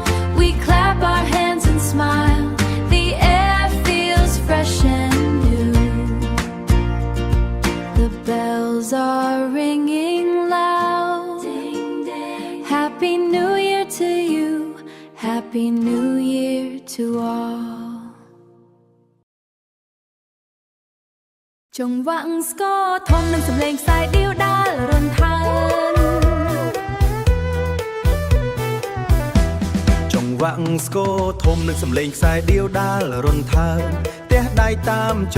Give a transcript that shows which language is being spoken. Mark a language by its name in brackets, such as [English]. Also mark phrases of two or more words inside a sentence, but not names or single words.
[English] We clap our hands and smile. The air feels fresh and new. The bells are ringing loud. Ding, ding. Happy New Year to you. Happy New Year to all. [Khmer] ចង្វាក់ស្គរធំនឹងសម្លេងខ្សែដៀវដាលរន្ថើន ចង្វាក់ស្គរធំនឹងសម្លេងខ្សែដៀវដាលរន្ថើនទះដៃតាមច